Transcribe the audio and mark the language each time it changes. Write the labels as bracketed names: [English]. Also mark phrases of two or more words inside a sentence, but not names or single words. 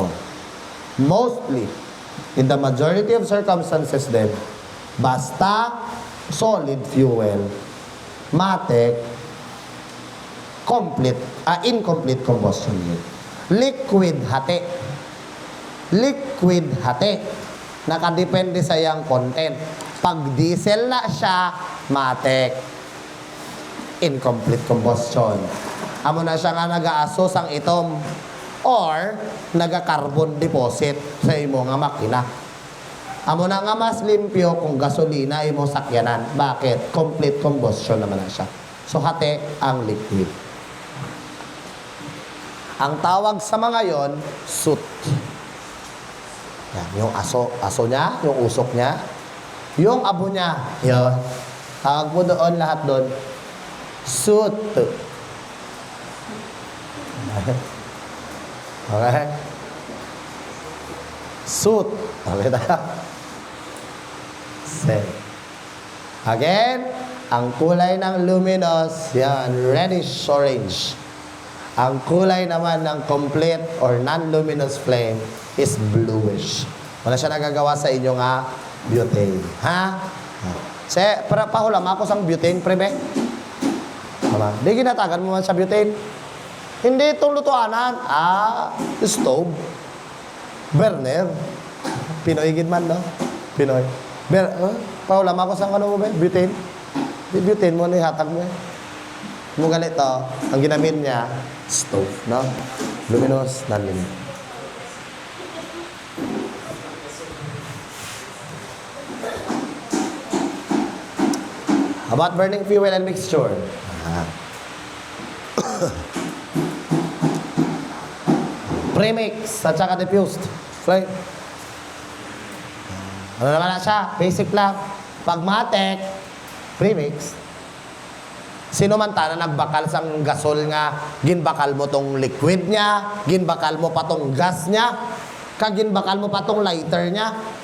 [English] Mostly, in the majority of circumstances then, [Filipino] basta [English] solid fuel, [Filipino] matic, [English] incomplete combustion [Filipino] yun. [Hiligaynon] Liquid hati. Nakadepende sa iyang content. Pag diesel na siya, matic, [English] incomplete combustion. [Hiligaynon] Amo na siya nga nag-aaso sang itom or naga- [English] carbon deposit [Hiligaynon] sa imo nga makina. Amo na nga mas limpyo kung gasolina imo sakyanan. [Filipino] Bakit? [English] Complete combustion [Hiligaynon] naman na siya. So, hati ang liquid. [Filipino] Ang tawag sa mga yon, soot. Yan, yung aso niya, yung usok niya, yung abo niya, yun. Tawag mo doon, lahat doon, soot. [English] Okay? [Filipino] Soot. Okay tayo? Again, ang kulay ng luminous, yan, [English] reddish orange. [Filipino] Ang kulay naman ng [English] complete or non-luminous flame is bluish. [Hiligaynon] Wala siya nagagawa sa inyo nga butane. Ha? Para pahulam ako sang butane, prebe. [Filipino] Tama. [Hiligaynon] Di ginatagan mo man sa butane. [Filipino] Hindi itong lutuanan. Stove. [Hiligaynon] Burner. Pinoy gid man, no? Pinoy. Pahulam ako sang ano mo ba? Butane. Di butane mo ni hatag mo. [Filipino] Mo ganito, ang ginamit niya, stove, no? [English] Luminous, non-luminous. About burning fuel and mixture. Premix [Filipino] at saka [English] diffused flame. [Hiligaynon] Ano naman na siya? Basic lang. Pag matek, premix. Sino man ta na nagbakal sang gasol nga, ginbakal mo tong liquid niya, ginbakal mo pa tong gas niya, kaginbakal mo pa tong lighter niya.